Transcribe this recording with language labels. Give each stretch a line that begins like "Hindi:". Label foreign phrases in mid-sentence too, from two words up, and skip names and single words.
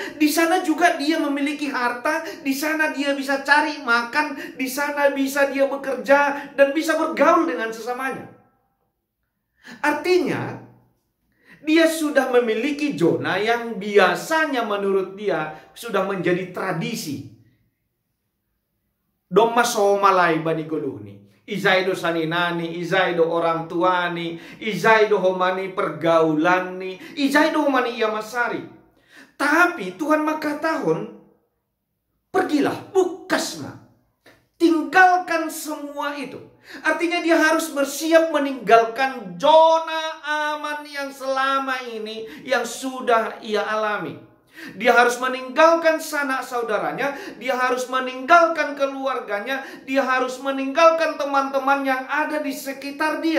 Indonesian: Di sana juga dia memiliki harta, di sana dia bisa cari makan, di sana bisa dia bekerja dan bisa bergaul dengan sesamanya. Artinya dia sudah memiliki zona yang biasanya menurut dia sudah menjadi tradisi.
Batak Simalungun: Doma somalai bani goluhni. Izaido saninani, izaido orang tuani, izaido homani pergaulani, izaido homani iamasari.
Indonesian: Tapi Tuhan makatahon, pergilah, bukasma. Tinggalkan semua itu. Artinya dia harus bersiap meninggalkan zona aman yang selama ini yang sudah ia alami. Dia harus meninggalkan sanak saudaranya, dia harus meninggalkan keluarganya, dia harus meninggalkan teman-teman yang ada di sekitar dia.